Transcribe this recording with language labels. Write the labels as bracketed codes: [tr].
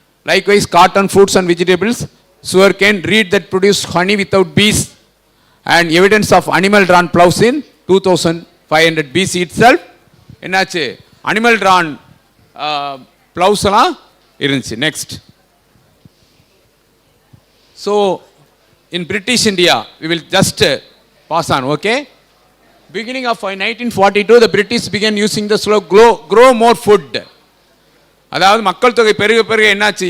[en] Likewise cotton, fruits and vegetables, sugar cane, reed that produce honey without bees, and evidence of animal drawn ploughs in 2500 BC itself. என்னாச்சு, animal drawn [ta] blouse எல்லாம் இருந்துச்சு. Next. [en] So in British India we will just pass on. Okay. Beginning of 1942 the British began using the slogan grow more food. [ta] அதாவது மக்கள் தொகை பெருக பெருக என்னாச்சு?